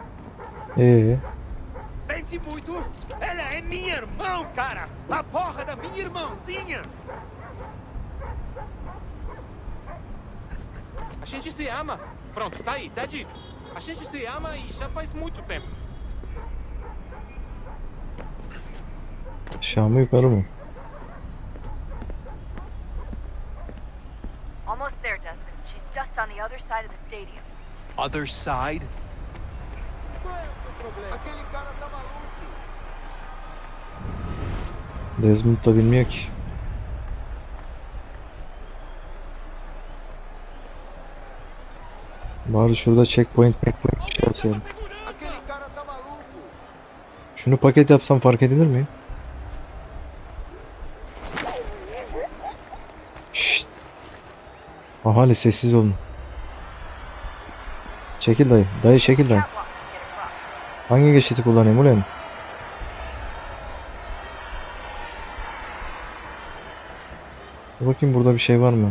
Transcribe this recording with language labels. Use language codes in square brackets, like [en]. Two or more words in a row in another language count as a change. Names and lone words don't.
[pt] Sente muito? Ela é minha irmã, cara! A porra da minha irmãzinha! A gente se ama. Pronto, tá aí, tá dito. A gente se ama e já faz muito tempo. [tr] Aşağı mı yukarı mı? [en] Almost there, Desmond. She's just on the other side of the stadium. Other side? [pt] Aquele cara tá maluco! [tr] Desmond da bilmiyor ki. Bari şurada checkpoint bir şey alsaydım. [pt] Aquele cara tá maluco! [tr] Şunu paket yapsam fark edilir mi? Şşt. Ahali sessiz olun. Çekil dayı. Dayı çekil dayı. Hangi geçiti kullanayım ulan? Dur bakayım burada bir şey var mı?